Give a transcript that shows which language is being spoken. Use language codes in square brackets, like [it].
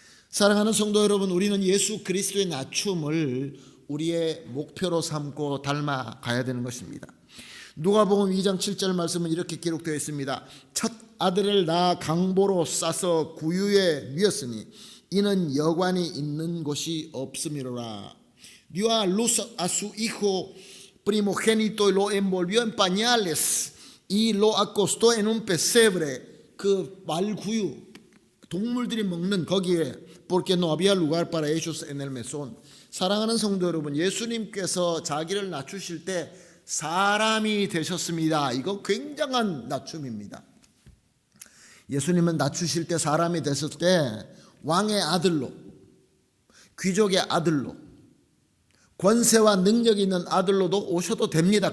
[ko] 사랑하는 성도 여러분, 우리는 예수 그리스도의 낮춤을 우리의 목표로 삼고 닮아가야 되는 것입니다. 누가복음 2장 7절 말씀은 이렇게 기록되어 있습니다. 첫 아들을 낳아 강보로 싸서 구유에 뉘었으니 이는 여관이 있는 곳이 없음이로라. [es] Dio a luz a su hijo primogénito y lo envolvió en pañales y lo acostó en un pesebre. [ko] 그 말구유, 동물들이 먹는 거기에 [es] porque no había lugar para ellos en el mesón. [ko] 사랑하는 성도 여러분, 예수님께서 자기를 낮추실 때 사람이 되셨습니다. 이거 굉장한 낮춤입니다. 예수님은 낮추실 때 사람이 됐을 때 왕의 아들로, 귀족의 아들로, 권세와 능력이 있는 아들로도 오셔도 됩니다.